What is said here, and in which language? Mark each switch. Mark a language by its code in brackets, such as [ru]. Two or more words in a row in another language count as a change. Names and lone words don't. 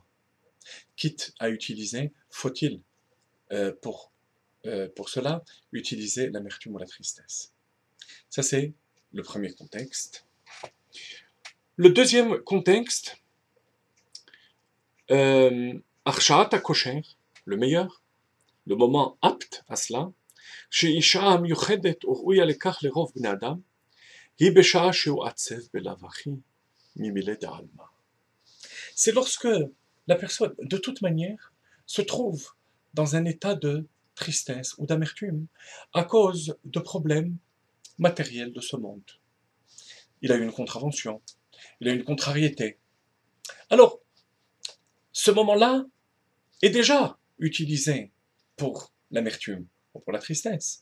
[fr] Quitte à utiliser, faut-il, pour cela, utiliser l'amertume ou la tristesse. Ça, c'est le premier contexte. Le deuxième contexte, [he] השעת הכושר, [fr] le meilleur, le moment apte à cela, [he] שאישה המיוחדת וראויה לכך לרוב בני אדם, היא בשעה שהוא עצב בלאו הכי ממילי דעלמא. [fr] C'est lorsque la personne, de toute manière, se trouve dans un état de tristesse ou d'amertume à cause de problèmes matériels de ce monde. Il a eu une contravention, il a eu une contrariété. Alors, ce moment-là est déjà utilisé pour l'amertume ou pour la tristesse.